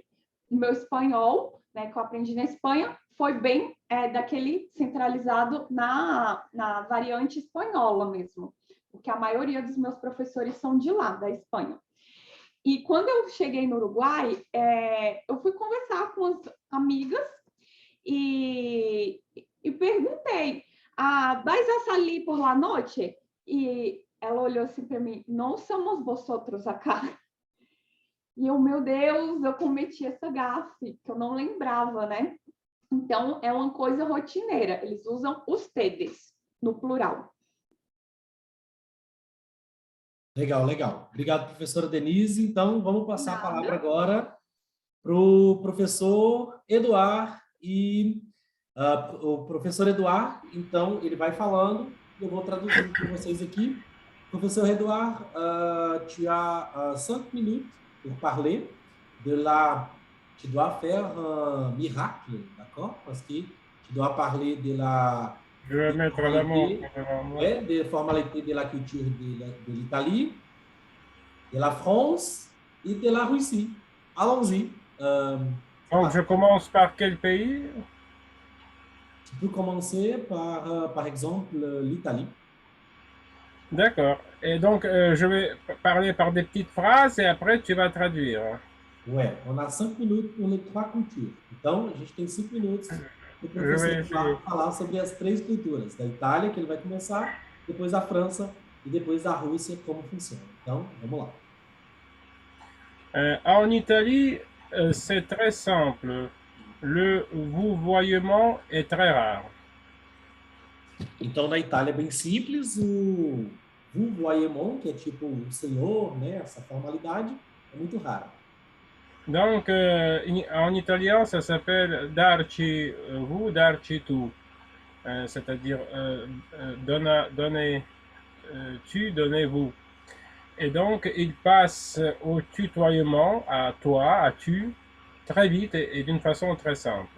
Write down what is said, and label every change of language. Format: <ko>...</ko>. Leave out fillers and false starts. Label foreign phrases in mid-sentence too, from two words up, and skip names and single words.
<pt>O meu espanhol, né, que eu aprendi na Espanha, foi bem daquele centralizado na variante espanhola mesmo, porque a maioria dos meus professores são de lá, da Espanha. E quando eu cheguei no Uruguai, eu fui conversar com as amigas e perguntei,</pt> <es>vais a salir por la noche?</es> <pt>E ela olhou assim para mim, não</pt> <es>somos vosotros acá.</es> <pt>E eu, meu Deus, eu cometi essa gafe, que eu não lembrava, né? Então, é uma coisa rotineira, eles usam ustedes, no plural. Legal, legal. Obrigado, professora Denise. Então, vamos passar a palavra agora para o professor Eduardo. E o professor Eduardo, então, ele vai falando, eu vou traduzindo para vocês aqui. Professor Eduardo,</pt> <fr>tu as 5 minutes pour parler de la... Tu dois faire un miracle, d'accord? Parce que tu dois parler de la... Je vais mettre la main. Ouais, des formalités de la culture de l'Italie, de la France et de la Russie. Allons-y. Donc, je commence par quel pays? Tu peux commencer par exemple, l'Italie. D'accord. Et donc, je vais parler par des petites phrases et après tu vas traduire. Ouais, on a 5 minutos pour les 3 cultures.</fr> <pt>Então, a gente tem 5 minutos para o</pt> <fr>Je</fr> <pt>professor</pt> <fr>vais essayer.</fr> <pt>falar sobre as 3 culturas. Da Itália, que ele vai começar, depois a França e depois a Rússia, como funciona. Então, vamos lá.</pt> <fr>En Italie, c'est très simple. Le vouvoiement est très rare.</fr> <pt>Então, na Itália é bem simples, o vouvoiement, que é tipo o senhor, né, essa formalidade, é muito rara.</pt> <fr>Donc, en italien, ça s'appelle darci vous, darci tu. C'est-à-dire donnez tu, donnez vous. Et donc, il passe au tutoiement, à toi, à tu, très vite et d'une façon très simple.</fr>